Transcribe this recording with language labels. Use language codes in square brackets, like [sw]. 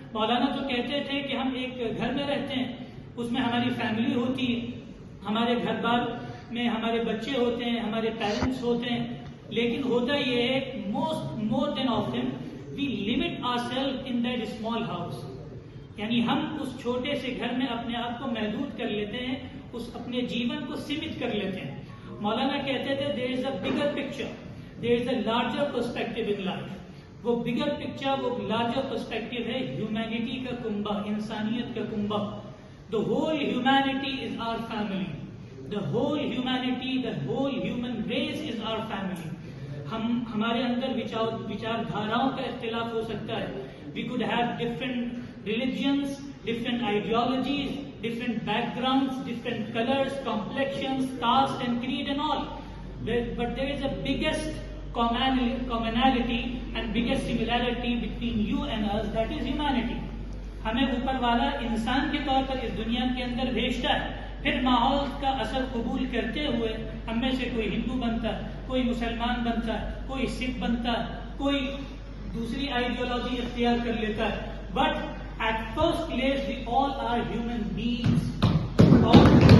[ur] مولانا تو کہتے تھے کہ ہم ایک گھر میں رہتے ہیں, اس میں ہماری فیملی ہوتی ہے, ہمارے گھر بار میں ہمارے بچے ہوتے ہیں, ہمارے پیرنٹس ہوتے ہیں, لیکن ہوتا یہ ہے [en] More than often we limit our self in that small house. [ur] یعنی ہم اس چھوٹے سے گھر میں اپنے آپ کو محدود کر لیتے ہیں, اس اپنے جیون کو سیمت کر لیتے ہیں. مولانا کہتے تھے [en] There is a bigger picture, there is a larger perspective in life. [ur] وہ بگر پکچر, وہ لارجر پرسپیکٹو ہے ہیومینٹی کا کنبہ, انسانیت کا کنبہ. [en] The whole humanity is our family. The whole humanity, the whole human race is our family. [ur] ہمارے اندر وچار دھاراؤں کا اختلاف ہو سکتا ہے. [en] We could have different religions, different ideologies, different backgrounds, different colors, complexions, caste and creed and all. But there is a biggest commonality and biggest similarity between you and us, that is humanity. [ur] ہمیں اوپر والا انسان کے طور پر اس دنیا کے اندر بھیجتا ہے، پھر ماحول کا اثر قبول کرتے ہوئے ہم میں سے کوئی ہندو بنتا ہے، کوئی مسلمان بنتا ہے، کوئی سکھ بنتا ہے، کوئی دوسری آئیڈیالوجی اختیار کر لیتا ہے. [en] But at first place we all are human beings.